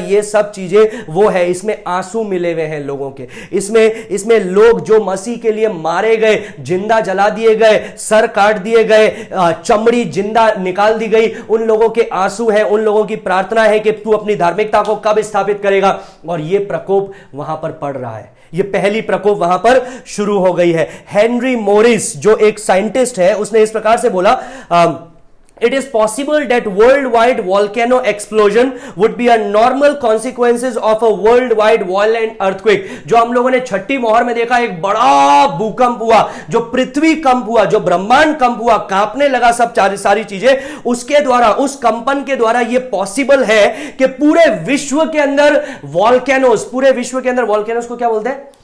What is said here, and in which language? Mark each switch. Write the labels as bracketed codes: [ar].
[hi] ये सब चीजें वो है। इसमें आंसू मिले हुए हैं लोगों के, इसमें लोग जो मसीह के लिए मारे गए, जिंदा जला दिए गए, सर काट दिए गए, चमड़ी जिंदा निकाल दी गई, उन लोगों के आंसू हैं, उन लोगों की प्रार्थना है कि तू अपनी धार्मिकता को कब स्थापित करेगा। और ये प्रकोप वहां पर पड़ रहा है, ये पहली प्रकोप वहां पर शुरू हो गई है। हेनरी मोरिस जो एक साइंटिस्ट है, उसने इस प्रकार से बोला, [en] it is possible that worldwide volcano explosion would be a normal consequences of a worldwide violent earthquake। [hi] जो हम लोगों ने छठी मोहर में देखा, एक बड़ा भूकंप हुआ, जो पृथ्वी कंप हुआ, जो ब्रह्मांड कंप हुआ, कांपने लगा सब सारी चीजें, उसके द्वारा, उस कंपन के द्वारा ये पॉसिबल है कि पूरे विश्व के अंदर वॉल्केनोस, पूरे विश्व के अंदर वॉल्केनोस को क्या बोलते हैं?